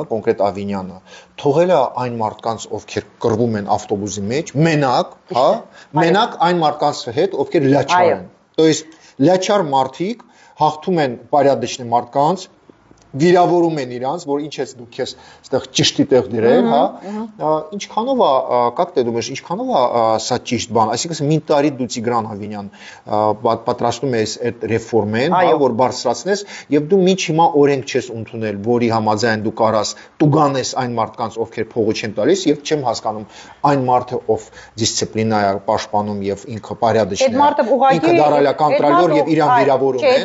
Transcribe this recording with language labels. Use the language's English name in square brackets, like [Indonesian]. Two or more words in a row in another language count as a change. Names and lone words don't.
[Armenian] կոնկրետ Ավինյանը, թողել է այն մարդկանց, ովքեր կռվում են ավտոբուսի մեջ, մենակ, հա, մենակ այն մարդկանց հետ, ովքեր լաչար են։ [Russian] То есть [Armenian] լաչար մարդիկ հաղթում են պարյադիչնի մարդկանց վիրավորում են իրանց, որ ինչ ես դուք ես այդտեղ ճիշտի տեղ դրել, հա, ինչքանով է, [Russian] как ты думаешь, [Armenian] ինչքանով է սա ճիշտ բան, այսինքն մի տարի դու Տիգրան Ավինյան պատրաստում ես այդ ռեֆորմեն, հա, որ բարձրացնես, եւ դու միջ հիմա օրենք չես ընդունել, որի համաձայն դու կարաս տուգանես այն մարդկանց, ովքեր փողը չեն տալիս, եւ չեմ հասկանում այն մարդը, ով դիսցիպլինա է պաշտպանում եւ ինքը պարյադիչն է, ինքը դարալա կոնտրոլյոր եւ իրան վիրավորում են։